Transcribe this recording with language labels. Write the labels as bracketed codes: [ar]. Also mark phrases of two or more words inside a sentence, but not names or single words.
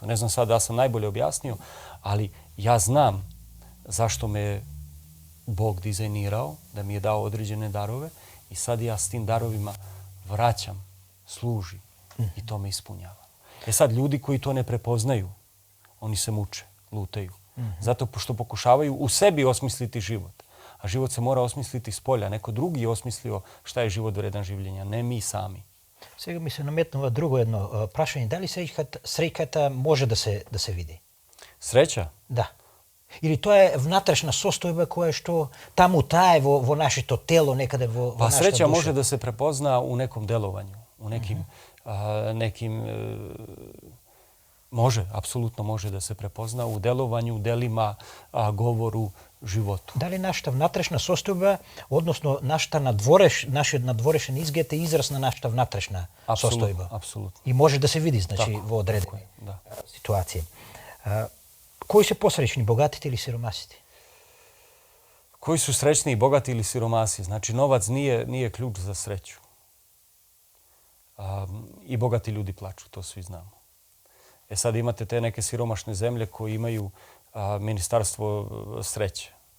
[sr] Ne znam sad da sam najbolje objasnio, ali ja znam zašto me Bog dizajnirao, da mi je dao određene darove i sad ja s tim darovima vraćam služi i to me ispunjava. Sad, ljudi koji to ne prepoznaju, oni se muče, lutaju. Zato što pokušavaju u sebi osmisliti život. A život se mora osmisliti s polja. Neko drugi je osmislio šta je život vredan življenja, ne mi sami. [mk] Сега ми се наметнува друго едно прашање. Дали среќата може да се види? [sr] Sreća? [mk] Да. Или тоа е внатрешна состојба која што таму тае во нашето тело, некаде во [sr] Pa [mk] нашата [sr] sreća [mk] душа? [sr] može da se prepozna u nekom delovanju, u nekim može, apsolutno može da se prepozna u delovanju, delima, govoru, životu. [mk] Дали нашата внатрешна состојба, односно нашиот надворешен изглед е израз на нашата внатрешна состојба? [sr] Apsolutno. [mk] И може да се види, значи, во одредени [sr] Da. [mk] ситуации. Кои се посреćни, богатите или сиромасите? [sr] Koji su srećni, bogati ili siromasi? Znači, novac nije ključ za sreću. I bogati ljudi plaču, to svi znamo. Sad imate te neke siromašne zemlje koji imaju ministarstvo sreće.